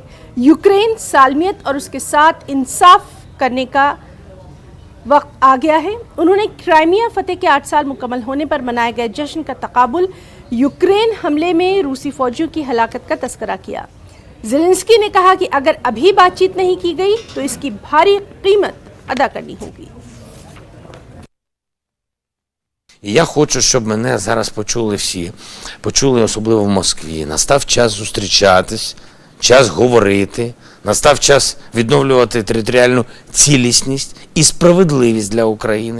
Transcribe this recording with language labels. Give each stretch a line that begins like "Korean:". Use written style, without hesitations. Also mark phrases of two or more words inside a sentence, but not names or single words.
Urdu: یوکرین سالمیت اور اس کے ساتھ انصاف کرنے کا وقت آ گیا ہے. انہوں نے کریمیا فتح کے 8 سال مکمل ہونے پر منائے گئے جشن کا تقابل یوکرین حملے میں روسی فوجیوں کی ہلاکت کا تذکرہ کیا. زیلنسکی نے کہا کہ اگر ابھی بات چیت نہیں کی گئی تو اس کی بھاری قیمت ادا کرنی ہوگی.
Ukrainian: Я хочу, щоб мене зараз почули всі, почули особливо в Москві. Настав час зустрічатись, час говорити, настав час відновлювати територіальну цілісність і справедливість для України.